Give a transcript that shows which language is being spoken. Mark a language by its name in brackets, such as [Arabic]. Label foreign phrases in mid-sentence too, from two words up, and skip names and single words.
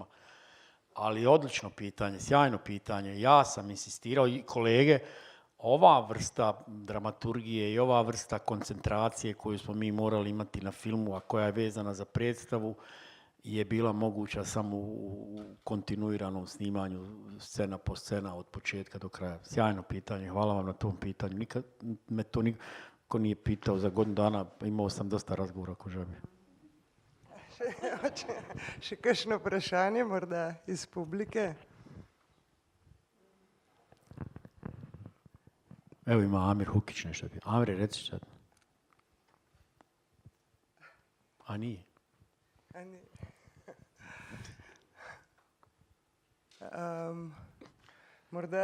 [Serbian] Ali odlično pitanje, sjajno pitanje, ja sam insistirao i kolege, ova vrsta dramaturgije i ova vrsta koncentracije koju smo mi morali imati na filmu, a koja je vezana za predstavu, je bila moguća samo u kontinuiranom snimanju scena po scena od početka do kraja. Sjajno pitanje, hvala vam na tom pitanju. Nikad me to niko nije pitao za godinu dana, imao sam dosta razgovora ko žabi. [Slovenian] Še kakšno vprašanje morda iz publike? [Serbian] Evo ima Amir Hukić nešto. Amir, reci sad. A nije? [Slovenian] Morda...